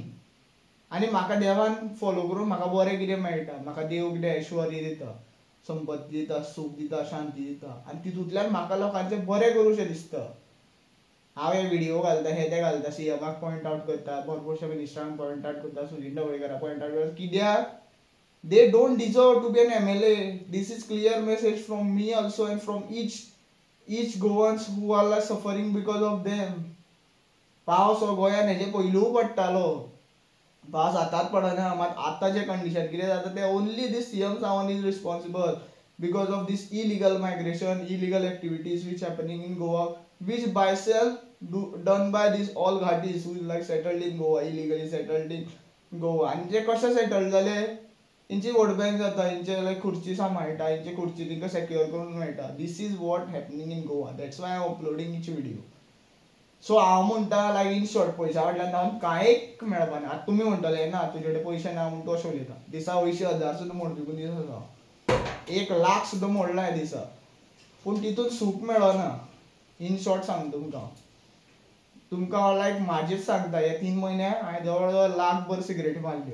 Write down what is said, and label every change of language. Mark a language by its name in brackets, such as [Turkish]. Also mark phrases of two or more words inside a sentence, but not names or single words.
[Konkani] आनी म्हाका देवान फॉलो करून म्हाका बरें कितें मेळटा म्हाका देव कितें ऐश्वर्य दिता संपत्ती दिता सूख दिता शांती दिता आनी तितूंतल्यान म्हाका लोकांचें बरें करूंशें दिसता. हांव हे व्हिडियो घालता हें तें घालता सीएमाक [English] point out [Konkani] करता भरपूरशा मिनिस्टरांक [English] point out [Konkani] करता सुनील ढवळकाराक [English] point out [Konkani] करता कित्याक [English] they don't deserve to be an MLA. this is clear message from me also and from each Goans who are like suffering because of them. [Konkani] पावस हो गोंयान हेजे पयलूय पडटालो पावस आतांच पडना मात आतां जें कंडिशन कितें जाता तें [English] only this CM Sawant is responsible. because of this illegal migration, illegal activities which happening in Goa, which by self done by these all Ghatis who is like settled in Goa, illegally settled in Goa. [Konkani] आणि ते कशे सेटल झाले, इंची वोट बँक जाता, इंचे लायक खुर्ची सांबाळटा, इंचे खुर्ची तिका सेक्युअर करून मेळटा. [English] this is what happening in Goa. That's why I am uploading each video. [Konkani] सो हांव म्हणटा लायक [English] in short, [Konkani] पयशा फाटल्यान जावन कांयच मेळपा ना. आतां तुमी म्हणटले ना तुजे कडेन पयशे ना म्हणून तूं अशें उलयता. दिसा 80,000 सुद्दां मोडपी दीस आसा, 1,00,000 सुद्दां मोडला ह्या दिसा, पूण तितून सूख मेळना. [English] in short [Konkani] सांगता तुमकां लायक म्हाजेच सांगता, हे 3 म्हयने हांवें जवळ जवळ 1,00,000 सिगरेटी मारल्यो.